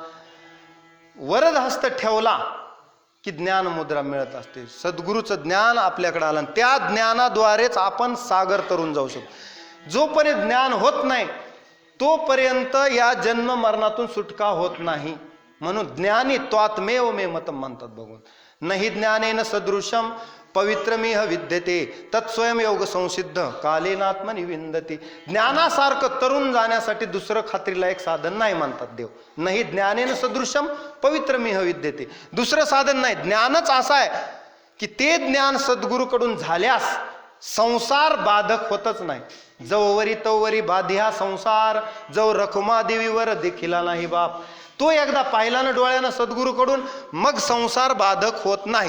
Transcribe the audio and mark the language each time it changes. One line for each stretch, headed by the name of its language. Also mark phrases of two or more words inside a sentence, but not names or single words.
Marathi: वरद हस्त ठेवला की ज्ञान मुद्रा मिळत असते. सद्गुरूचं ज्ञान आपल्याकडे आलं, त्या ज्ञानाद्वारेच आपण सागर तरून जाऊ शकतो. जोपर्यंत ज्ञान होत नाही तोपर्यंत या जन्म मरणातून सुटका होत नाही. म्हणून
Sanskrit: ज्ञानी त्वात्मेव मे मतम
Marathi: म्हणतात भगवान.
Sanskrit: नहि ज्ञानेन सदृशम पवित्रमिह विद्यते तत्स्वयं योग संसिद्ध कालेनात्मनि विंदते.
Marathi: ज्ञानासारखं तरुण जाण्यासाठी दुसरं खात्रीला एक साधन नाही म्हणतात देव.
Sanskrit: नाही ज्ञानेन सदृशम पवित्रमिह विद्यते.
Marathi: दुसरं साधन नाही, ज्ञानच असं आहे की ते ज्ञान सद्गुरूकडून झाल्यास संसार बाधक होतच नाही. जववरी तववरी बाधिया संसार, जव रखुमा देवीवर देखिला नाही बाप. तो एकदा पाहिला ना डोळ्यानं सद्गुरूकडून, मग संसार बाधक होत नाही.